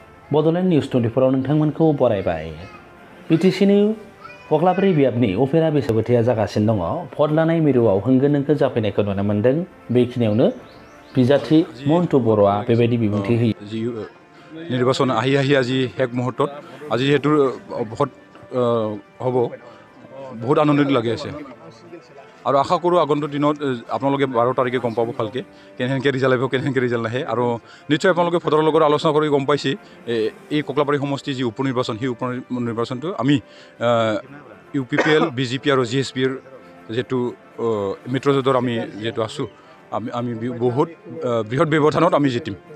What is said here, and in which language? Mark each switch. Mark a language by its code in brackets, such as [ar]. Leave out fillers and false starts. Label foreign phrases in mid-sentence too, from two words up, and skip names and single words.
[brx] Bodoland News 24 आव नोंथांमोनखौ बरायबाय। BTCनि कक्लाबारि बियाबनि उफेरा बैसागुथिया जागासिनो दङ। भट लानाय मिरुआव होंगो दोंगो जाफैनायखौ नुनो मोन्दों। बेखिनियावनो बिजाथि मन्टु बर'आ बेबायदि बिबुंथि होयो। [as] निर्वाचन आহি আজি এক মুহূৰ্তত আজি যেহেতু ভোট হ'ব বহুত আনন্দিত লাগি আছে আৰু আশা কৰোঁ আগন্তুক দিনত আপোনালোকে 12 তাৰিখে গম পাব ভালকৈ কেনেকৈ ৰিজাল্ট আহিব কেনেকৈ ৰিজাল্ট নাহে আৰু নিশ্চয় আপোনালোকে ভোটৰ লগত আলোচনা কৰি গম পাইছে এই কক্লাবাৰী সমষ্টি যি উপনিৰ্বাচন সেই উপনিৰ্বাচনটো আমি UPPL BJP আৰু GSPৰ যেটো মিত্ৰজোঁটৰ আমি যেটো আছোঁ আমি বহুত বৃহৎ ব্যৱধানত আমি জিতিম।